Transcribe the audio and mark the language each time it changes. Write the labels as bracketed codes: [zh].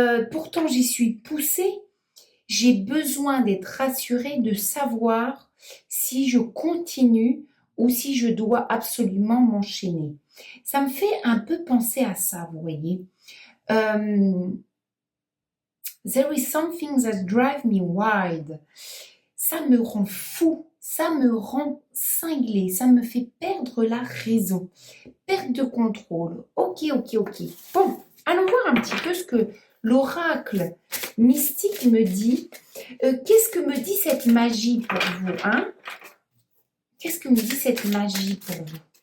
[fr] Pourtant, j'y suis poussée. J'ai besoin d'être rassurée, de savoir si je continue ou si je dois absolument m'enchaîner. Ça me fait un peu penser à ça, vous voyez. [en] There is something that drives me wild. [fr] Ça me rend fou, ça me rend cinglé, ça me fait perdre la raison. Perte de contrôle. Ok. Bon, allons voir un petit peu ce que l'oracle mystique me dit. Qu'est-ce que me dit cette magie pour vous, hein? Qu'est-ce que me dit cette magie pour vous?